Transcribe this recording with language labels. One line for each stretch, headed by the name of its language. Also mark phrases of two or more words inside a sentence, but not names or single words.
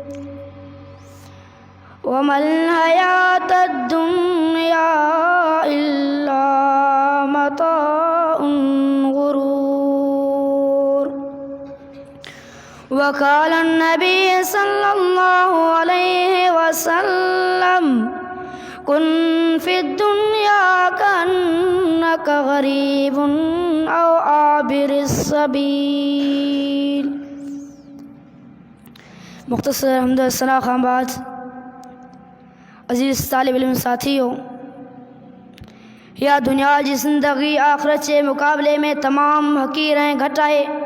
Arabic: وما الحياة الدنيا إلا متاع الغرور. وقال النبي صلى الله عليه وسلم كن في الدنيا كأنك غريب أو عابر سبيل.
Sindhi: मुख्तसर हम्द सना खां बाद अजीज़ तालिब इल्म साथियों, या दुनिया जी ज़िंदगी आख़िरत जे मुक़ाबले में तमाम हक़ीर ऐं घटि आहे।